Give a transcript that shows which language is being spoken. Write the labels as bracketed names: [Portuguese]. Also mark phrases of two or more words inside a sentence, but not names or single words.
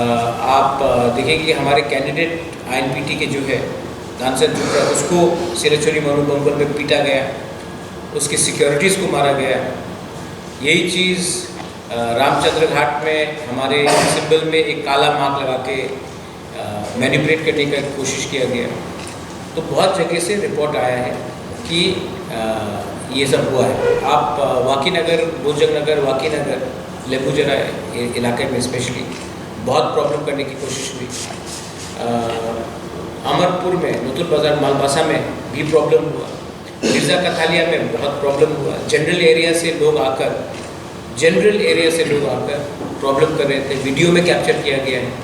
[Hindi] आप देखेंगे कि हमारे कैंडिडेट INPT के जो है दानसन जुटा, उसको सिरचोरी मनुबंगल में पीटा गया, उसकी सिक्योरिटीज़ को मारा गया। यही चीज़ रामचंद्र घाट में हमारे सिंबल में एक काला मार्क लगा के मैनिपुलेट करने का कोशिश किया गया। तो बहुत जगह से रिपोर्ट आया है कि ये सब हुआ है। आप वाकीनगर, भोजनगर, वाकीनगर, लेबूजरा इलाके में स्पेशली बहुत प्रॉब्लम करने की कोशिश हुई। अमरपुर में, नूतन बाजार, मालबासा में भी प्रॉब्लम हुआ। मिर्जा कथालिया में बहुत प्रॉब्लम हुआ। जनरल एरिया से लोग आकर प्रॉब्लम कर रहे थे, वीडियो में कैप्चर किया गया है।